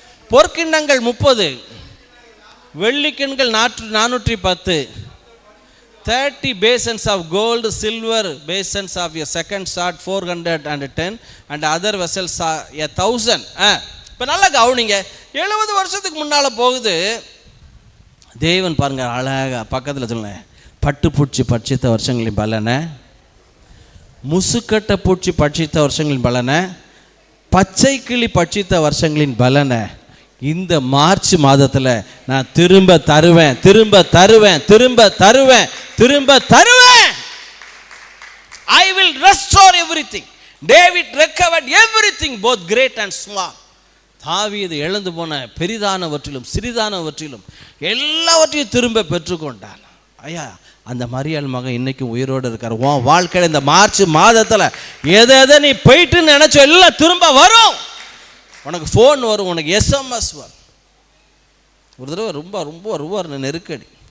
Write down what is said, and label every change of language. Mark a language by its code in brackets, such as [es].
[ta] பொற்கிண்ணங்கள் 30, வெள்ளிக்கிண்கள் 410, [en] 30 basins of gold, silver basins of a second sort 410, and other vessels 1000. [ta] இப்போ நல்லா கவனிங்க. 70 வருஷத்துக்கு முன்னால் போகுது. தேவன் பாருங்க அழகாக பக்கத்தில் சொல்லுங்க, பட்டுப்பூச்சி பட்சித்த வருஷங்களின் பலனை, முசுக்கட்டை பூச்சி பட்சித்த வருஷங்களின் பலனை, பச்சை கிளி பட்சித்த வருஷங்களின் பலனை, இந்த மார்ச் மாதத்தில் நான் திரும்ப தருவேன், திரும்ப தருவேன், திரும்ப தருவேன், திரும்ப தருவேன். [en] I will restore everything. David recovered everything, both great and small. [ta] தாவீது இழந்து போன பெரிதானவற்றிலும் சிறிதானவற்றிலும் எல்லாவற்றையும் திரும்ப பெற்றுக்கொண்டான். ஐயா, அந்த மரியாள் மகன் இன்னைக்கும் உயிரோடு இருக்கார். உன் வாழ்க்கையில் இந்த மார்ச் மாதத்தில் எதை நீ போயிட்டுன்னு நினைச்சோ எல்லாம் திரும்ப வரும். உனக்கு ஃபோன் வரும், உனக்கு எஸ்எம்எஸ் வரும். ஒரு தடவை ரொம்ப ரொம்ப ரொம்ப நெருக்கடி.